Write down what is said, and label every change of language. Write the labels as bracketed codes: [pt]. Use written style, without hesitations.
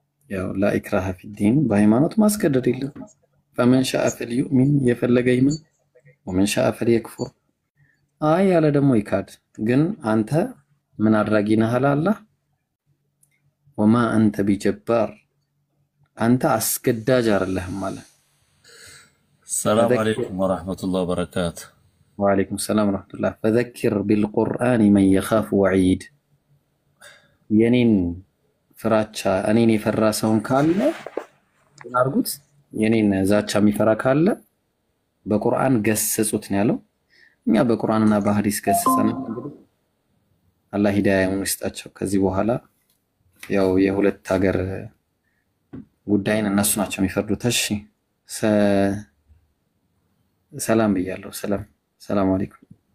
[am] ያው [ar] لا إكراه في الدين [am] በሃይማኖት ማስገደድ የለም። [ar] فمن شاء فليؤمن [am] የፈለገ ይመን [ar] ومن شاء فليكفر [am] አይ ያለ ደግሞ ይካድ። ግን አንተ ምን አድራጊ ነህ አላህ [ar] وما أنت بجبار [am] አንተ አስገዳጅ አይደለህም ማለት። [ar] السلام عليكم ورحمة الله وبركاته. وعليكم السلام ورحمة الله. فذكر بالقرآن من يخاف وعيد [am] የኔን ፍራቻ እኔን የፈራ ሰውን ካለ አርጉት። የኔን ዛቻ የሚፈራ ካለ በቁርአን ገስጹት ነው ያለው። እኛ በቁርአንና በሐዲስ ገስጸን እንግዲህ አላህ ሂዳያውን ይስጣቸው። ከዚህ በኋላ ያው የሁለት ሀገር ጉዳይን እነሱ ናቸው የሚፈርዱት። እሺ ሰላም ብያለሁ። ሰላም አለይኩም።